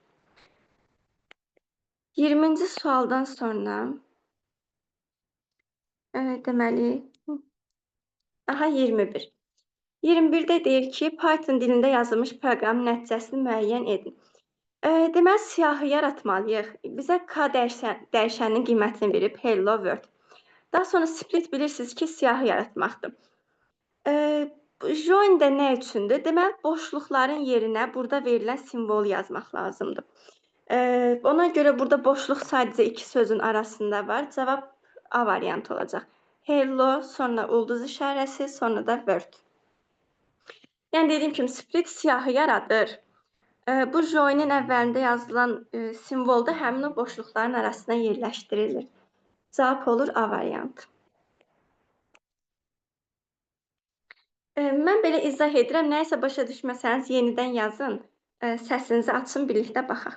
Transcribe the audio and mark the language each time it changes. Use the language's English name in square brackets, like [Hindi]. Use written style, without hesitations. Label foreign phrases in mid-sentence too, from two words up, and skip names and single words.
[Azerbaijani] 20-ci sualdan sonra deməli 21. 21-də deyir ki, Python dilində yazılmış proqramın nəticəsini müəyyən edin. Deməli, siyahı yaratmalıyıq. Bizə K dəyişəninin qiymətini verib, [English] hello world. [Azerbaijani] Daha sonra split bilirsiniz ki, siyahı yaratmaqdır. Join də nə üçündür? Deməli, boşluqların yerinə burada verilən simvolu yazmaq lazımdır. Ona görə burada boşluq sadəcə iki sözün arasında var. Cavab A variantı olacaq. Hello, sonra ulduz işarəsi, sonra da word. Yəni dediyim kimi split siyahı yaradır. Bu join-in əvvəlində yazılan simvol da həmin o boşluqların arasına yerləşdirilir. Cavab olur A variantı. Mən belə izah edirəm. Nəyisə başa düşməsəniz yenidən yazın. Səsinizi açın, birlikdə baxaq.